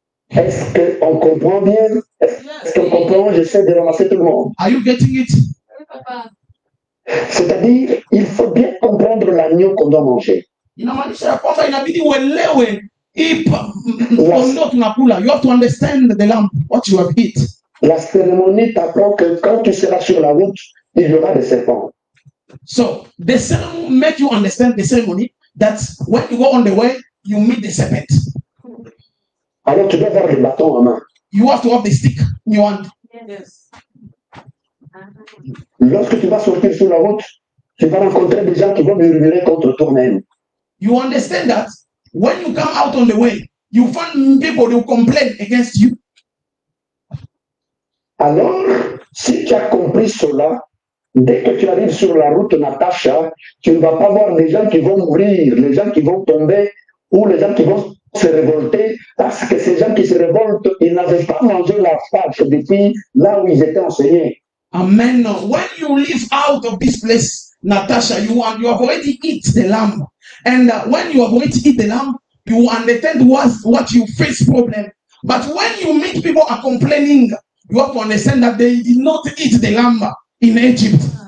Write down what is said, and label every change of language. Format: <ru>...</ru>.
<fr>Est-ce qu'on comprend bien? Est-ce qu'on comprend? J'essaie de ramasser tout le monde.</fr> <en>Are you getting it?</en> <fr>C'est-à-dire, il faut bien comprendre l'agneau qu'on doit manger.</fr> <sw>Inamaanisha kwamba inabidi uelewe kondoo tunakula.</sw> <en>You have to understand the lamb, what you have eat.</en> <fr>La cérémonie t'apprend que quand tu seras sur la route, il y aura des serpents.</fr> <en>So the ceremony make you understand the ceremony that when you go on the way, you meet the serpent.</en> <fr>Alors tu dois avoir le bâton en main.</fr> <en>You have to have the stick in your hand. Yes.</en> <fr>Lorsque tu vas sortir sur la route, tu vas rencontrer des gens qui vont murmurer contre toi-même.</fr> <en>You understand that when you come out on the way, you find people who complain against you.</en> <fr>Alors, si tu as compris cela, dès que tu arrives sur la route, Natacha, tu ne vas pas voir les gens qui vont mourir, les gens qui vont tomber, ou les gens qui vont se révolter, parce que ces gens qui se révoltent, ils n'avaient pas mangé la vache depuis là où ils étaient enseignés. Amen.</fr> <en>When you live out of this place, Natasha, you have already eat the lamb. And when you have already eat the lamb, you understand what you face problem. But when you meet people are complaining, you have to understand that they did not eat the lamb in Egypt.</en>